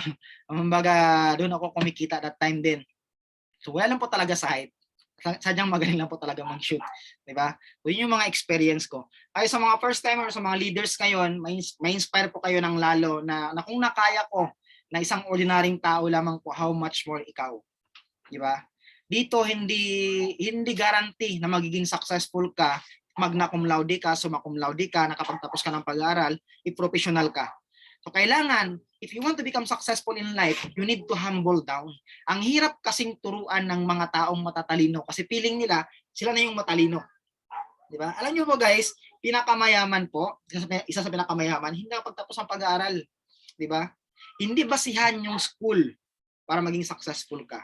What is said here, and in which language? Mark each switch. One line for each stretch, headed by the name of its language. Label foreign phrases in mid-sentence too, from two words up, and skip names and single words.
Filipino: Kumbaga, doon ako kumikita
English: that time
Filipino: din. So, wala lang po talaga sa height. Sadyang magaling lang po talaga mag-shoot, 'di ba? So yun yung mga experience ko. Ay sa mga
English: first timer,
Filipino: sa mga leaders ngayon, may inspire po kayo ng lalo na kung nakaya ko na isang ordinaryong tao lamang po,
English: how much more
Filipino: ikaw, 'di ba? Dito hindi guarantee na magiging successful ka,
Latin: magna cum laude
Filipino: ka,
Latin: summa cum laude
Filipino: ka, nakapagtapos ka ng pag-aaral, i-professional ka. So kailangan,
English: if you want to become successful in life, you need to humble down.
Filipino: Ang hirap kasing turuan ng mga taong matatalino kasi feeling nila sila na yung matalino. 'Di ba? Alam niyo po guys, pinakamayaman po, isa sa pinakamayaman, hindi nakapagtapos ng pag-aaral. 'Di ba? Hindi basihan yung school para maging successful ka.